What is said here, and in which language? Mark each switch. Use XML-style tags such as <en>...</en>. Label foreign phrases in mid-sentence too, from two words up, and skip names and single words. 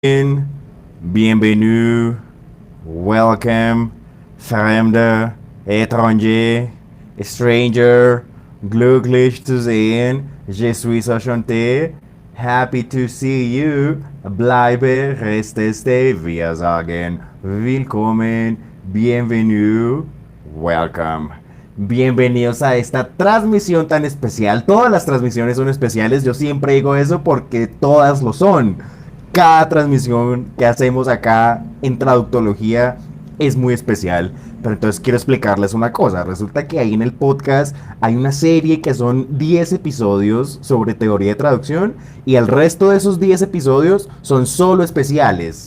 <fr>Bienvenue, welcome,</fr> <en>Fremde, étranger, stranger,</en> <de>glücklich zu sehen,</de> <fr>je suis enchanté,</fr> <en>happy to see you,</en> <de>bleibe, resteste, wir sagen, willkommen, bienvenue,</de> <en>welcome.</en> <es>Bienvenidos a esta transmisión tan especial. Todas las transmisiones son especiales, yo siempre digo eso porque todas lo son. Cada transmisión que hacemos acá en Traductología es muy especial. Pero entonces quiero explicarles una cosa. Resulta que ahí en el podcast hay una serie que son 10 episodios sobre teoría de traducción y el resto de esos 10 episodios son solo especiales.</es>